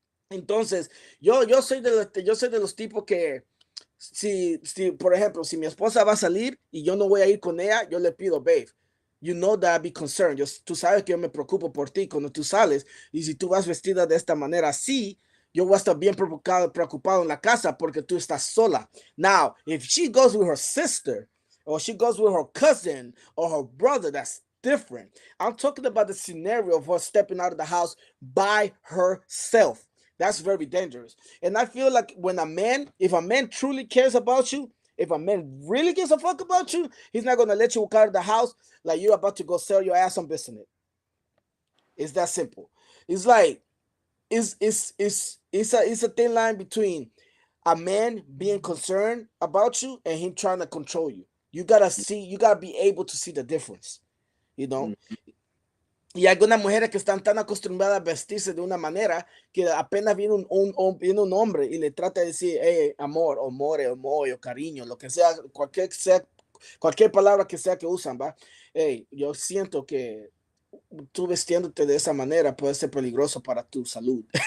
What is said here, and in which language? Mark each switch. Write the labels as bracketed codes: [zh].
[es] Entonces, yo soy de los tipos que si, por ejemplo, si mi esposa va a salir y yo no voy a ir con ella, yo le pido, [en] babe, you know that I'd be concerned. [es] Tú sabes que yo me preocupo por ti cuando tú sales y si tú vas vestida de esta manera así, yo voy a estar bien preocupado en la casa porque tú estás sola. [en] Now, if she goes with her sister or she goes with her cousin or her brother, that's different. I'm talking about the scenario of her stepping out of the house by herself. That's very dangerous. And I feel like if a man truly cares about you, if a man really gives a fuck about you, he's not gonna let you walk out of the house like you're about to go sell your ass on business. It's that simple. It's like it's a thin line between a man being concerned about you and him trying to control you. You gotta be able to see the difference, you know. [es] Y hay algunas mujeres que están tan acostumbradas a vestirse de una manera que apenas viene viene un hombre y le trata de decir, hey, amor, o more, o moy, o cariño, lo que sea, cualquier palabra que sea que usan, ¿va? Hey, yo siento que tú vestiéndote de esa manera puede ser peligroso para tu salud.